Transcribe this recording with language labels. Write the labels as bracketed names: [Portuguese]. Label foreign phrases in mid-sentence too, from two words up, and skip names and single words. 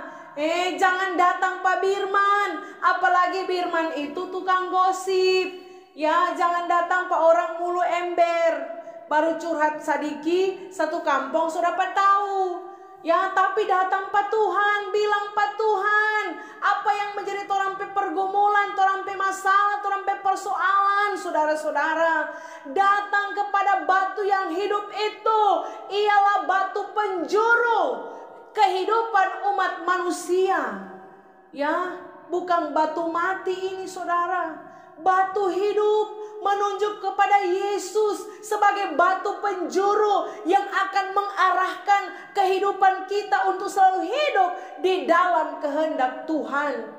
[Indonesian] Jangan datang Pak Birman. Apalagi Birman itu tukang gosip. Ya, jangan datang Pak orang mulu ember. Baru curhat sadiki, satu kampung sudah Pak tahu. [Manado Malay] Ya, tapi datang Pak Tuhan, bilang Pak Tuhan, apa yang menjadi torang pe pergumulan, torang pe masalah, torang pe persoalan, saudara-saudara. [Indonesian] Datang kepada batu yang hidup itu, ialah batu penjuru kehidupan umat manusia. Ya, bukan batu mati ini, saudara. Batu hidup menunjuk kepada Yesus sebagai batu penjuru yang akan mengarahkan kehidupan kita untuk selalu hidup di dalam kehendak Tuhan.